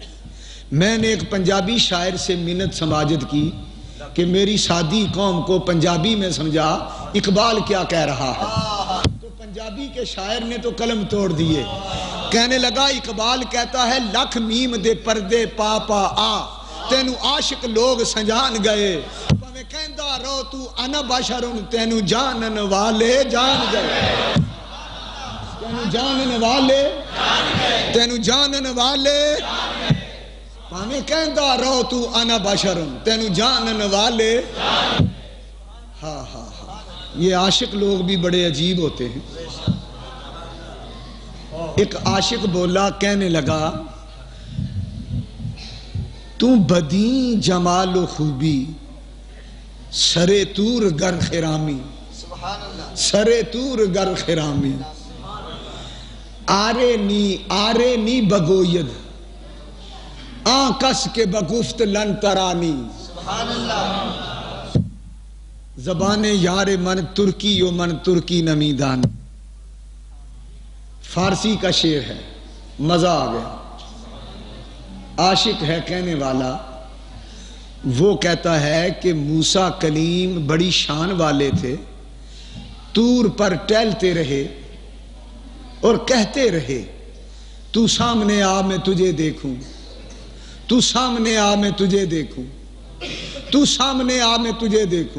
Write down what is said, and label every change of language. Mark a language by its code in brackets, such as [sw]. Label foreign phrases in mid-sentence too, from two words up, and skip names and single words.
[ur] میں نے ایک پنجابی شاعر سے منت سماجت کی کہ میری سادی قوم کو پنجابی میں سمجھا اقبال کیا کہہ رہا ہے، تو پنجابی کے شاعر نے تو قلم توڑ دیے، کہنے لگا اقبال کہتا ہے [pa] لکھ میم دے پردے پا پا آ، تینو عاشق لوگ سنجان گئے، پویں کہندا رو تو انا بشرن، تینو جانن والے جان گئے، تینو جانن والے، تینو جانن والے، پویں کہندا رو تو انا بشرن، تینو جانن والے۔ [ur] ہاں ہاں ہاں، یہ عاشق لوگ بھی بڑے عجیب ہوتے ہیں۔ ایک عاشق بولا، کہنے لگا [fa] تو بدی جمال و خوبی سرے تور گر خرامی، سرے تور گر خرامی، آرے نی بگوید آن کس کے بگفت لن ترانی۔ زبان یار من ترکی و من ترکی نمیدان، [ur] فارسی کا شعر ہے، مزہ آ گیا۔ عاشق ہے کہنے والا، وہ کہتا ہے کہ موسیٰ کلیم بڑی شان والے تھے، طور پر ٹہلتے رہے اور کہتے رہے تو سامنے آ میں تجھے دیکھوں، تو سامنے آ میں تجھے دیکھوں، تو سامنے آ میں تجھے دیکھوں۔